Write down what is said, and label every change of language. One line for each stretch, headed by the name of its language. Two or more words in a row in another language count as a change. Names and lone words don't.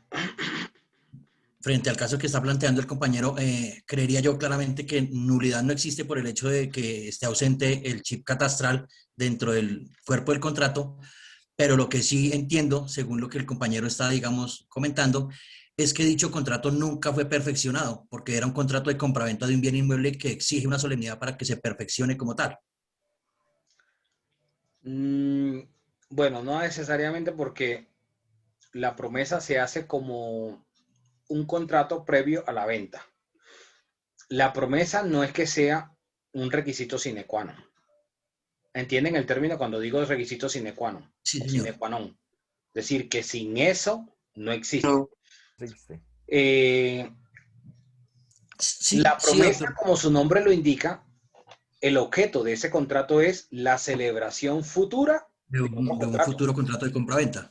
Spanish: Frente al caso que está planteando el compañero, creería yo claramente que nulidad no existe por el hecho de que esté ausente el chip catastral dentro del cuerpo del contrato, pero lo que sí entiendo, según lo que el compañero está, digamos, comentando, es que dicho contrato nunca fue perfeccionado, porque era un contrato de compraventa de un bien inmueble que exige una solemnidad para que se perfeccione como tal. Bueno, no necesariamente, porque la promesa se hace como un contrato previo a la venta. La promesa no es que sea un requisito
Latin: sine qua non.
Spanish: ¿Entienden el término cuando digo requisito
Latin: sine qua non?
Spanish: Sí,
Latin: sine qua non.
Spanish: Es decir, que sin eso no existe. No. La promesa, como su nombre lo indica, el objeto de ese contrato es la celebración futura de un futuro contrato de compraventa.